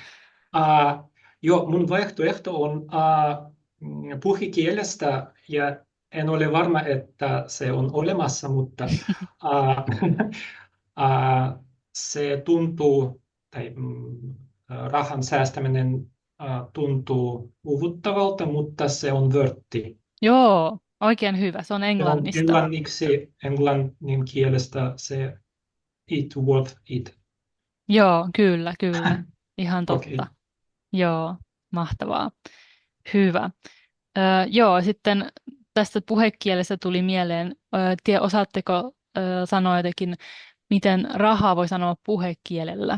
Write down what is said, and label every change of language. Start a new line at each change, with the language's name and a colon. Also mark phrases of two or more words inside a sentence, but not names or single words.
Finnish: Joo, mun vaihtoehto on puhekielestä, ja en ole varma, että se on olemassa, mutta se tuntuu, tai rahan säästäminen tuntuu uuvuttavalta, mutta se on vörtti. Joo, oikein hyvä. Se on Se on englannista. englannin kielestä se
English: it worth it.
Finnish: Joo, kyllä. Ihan Okei. totta. Joo, mahtavaa. Hyvä. Joo, sitten tästä puhekielestä tuli mieleen, osaatteko sanoa jotenkin, miten rahaa voi sanoa puhekielellä?